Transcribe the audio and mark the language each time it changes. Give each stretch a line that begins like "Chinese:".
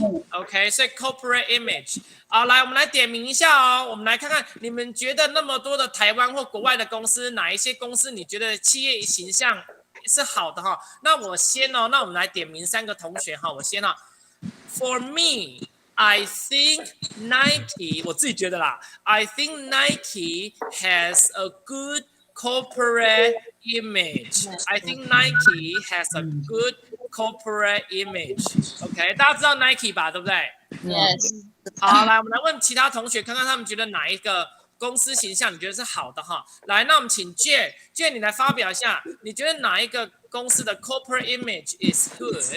Chinese: OK， 所以 corporate image。好，来我们来点名一下哦，我们来看看你们觉得那么多的台湾或国外的公司，哪一些公司你觉得企业形象是好的哈。那我先哦，那我们来点名3个同学哈，我先哦。
English: For me, I think Nike，
Chinese: 我自己觉得啦
English: ，I think Nike has a good corporate image. I think Nike has a good corporate image.
Chinese: OK， 大家知道 Nike 吧？对不对
English: Yes.
Chinese: 好，来，我们来问其他同学，看看他们觉得哪一个公司形象你觉得是好的哈。来，那我们请 Jane， 你来发表一下，你觉得哪一个公司的
English: corporate image is good？